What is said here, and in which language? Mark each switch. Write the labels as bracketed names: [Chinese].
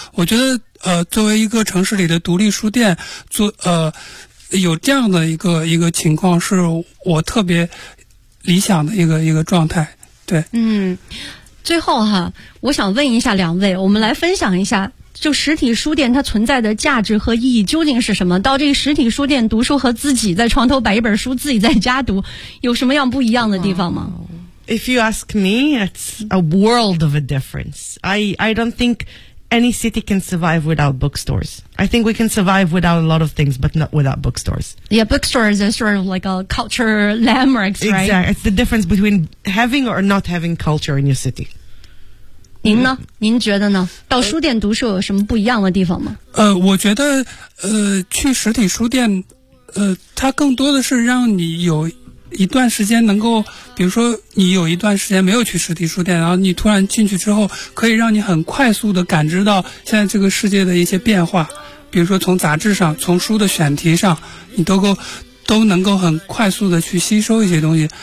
[Chinese] 我觉得作为一个城市里的独立书店，做有这样的一个情况，是我特别理想的一个状态。对，嗯，最后哈，我想问一下两位，我们来分享一下就实体书店它存在的价值和意义究竟是什么，到这个实体书店读书和自己在床头摆一本书自己在家读有什么样不一样的地方吗？嗯， [English] If you ask me, it's a world of a difference. I don't think any city can survive without bookstores. I think we can survive without a lot of things, but not without bookstores. Yeah, bookstores are sort of like a culture landmarks, right? Exactly. It's the difference between having or not having culture in your city. [Chinese] 您呢？您觉得呢？到书店读书有什么不一样的地方吗？我觉得去实体书店它更多的是让你有一段时间能够，比如说你有一段时间没有去实体书店，然后你突然进去之后，可以让你很快速的感知到现在这个世界的一些变化，比如说从杂志上，从书的选题上，你都能够很快速的去吸收一些东西。